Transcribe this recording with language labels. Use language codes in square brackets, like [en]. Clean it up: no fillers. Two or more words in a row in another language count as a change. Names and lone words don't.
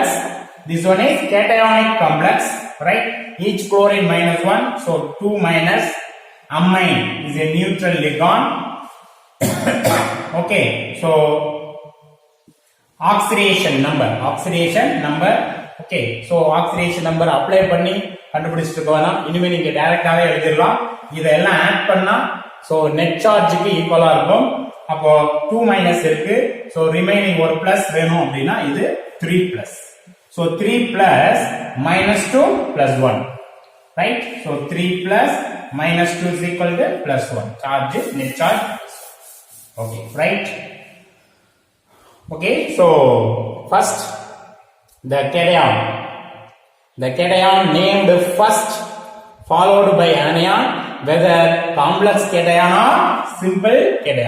[en] This one is cationic complex, right? Each chlorine minus 1. So 2 minus amine is a neutral ligand. Okay, so oxidation number. Okay, so oxidation number apply [ta] பண்ணி கண்டுபிடிச்சிட்டு போகலாம். இனிமே நீங்க டைரக்டாவே எழுதிடலாம். இதெல்லாம் ஆட் பண்ணா [en] so net charge [ta] க்கு ஈக்குவலா இருக்கும். அப்போ 2 மைனஸ் இருக்கு. [en] so remaining [ta] ஒரு பிளஸ் வேணும் அப்படினா இது 3 பிளஸ். [en] so 3 plus minus 2 plus 1. Right? So 3 plus minus 2 is equal to plus 1. Charge, net charge. Okay, right? Okay, so first the cation named first followed by anion, whether complex cation or simple cation.